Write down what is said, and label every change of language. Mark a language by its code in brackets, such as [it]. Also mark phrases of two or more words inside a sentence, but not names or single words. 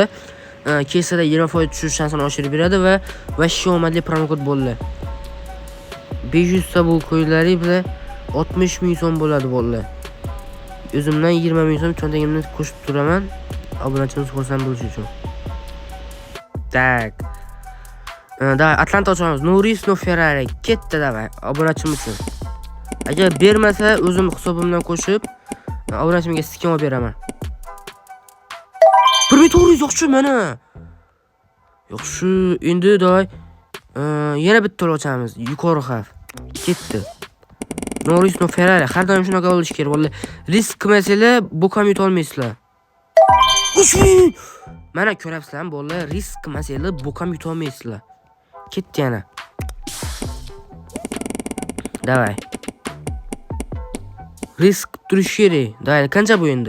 [uz] Kesada 20% tushish shansini oshirib beradi va vashsho omadli promo kod bo'ldi. 500 ta bu coinlari bilan 60 ming so'm bo'ladi bo'ldi. O'zimdan 20 ming so'm cho'ntagimdan qo'shib turaman, obunachimiz xursand bo'lishi uchun. Tak. Atlanta ochamiz. [en] No risk, no Ferrari. [uz] Ketdi davay, obunachim uchun. Agar bermasa, o'zim hisobimdan qo'shib, obunachimga skin olib beraman. 1400 yaxshi mana. Yaxshi, endi davay yana bitta ochamiz. Yuqori xavf. Ketdi. [en] No risk, no Ferrari. [uz] Har doim shunaqa bo'lishi kerak. Vallahi risk qilmasanglar, bo'kam yuta olmaysizlar. Mana ko'rapsizlar, bolalar, risk qilmasanglar, bo'kam yuta olmaysizlar. Ketdi yana. Davay. Risk turish kerak. Davay, qancha bu endi?